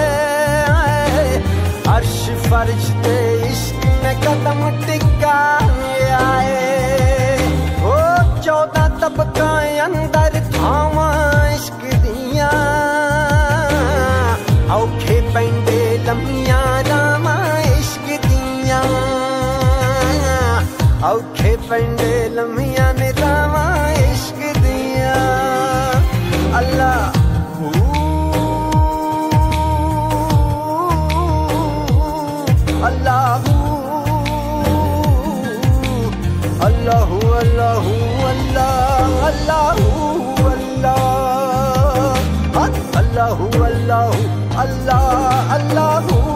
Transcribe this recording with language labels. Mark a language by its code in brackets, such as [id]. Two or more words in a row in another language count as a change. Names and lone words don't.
[pa] ਅਰਸ਼ ਫ਼ਰਸ਼ ਤੇ ਇਸ਼ਕ ਮੇਂ ਕਦਮ ਟਿਕਾਇਆ ਹੈ ਓ 14 ਤਬਕਾ ਅੰਦਰ ਥਾਵਾਂ ਇਸ਼ਕ ਦਿਆ ਔਖੇ ਪੈਂਡੇ ਲੰਮੀਆਂ ਰਾਵਾਂ ਇਸ਼ਕ ਦਿਆ ਔਖੇ ਪੈਂਡੇ ਲੰਮੀਆਂ ਨੇ ਰਾਵਾਂ ਇਸ਼ਕ ਦਿਆ [ar] الله الله الله الله الله الله الله الله الله الله الله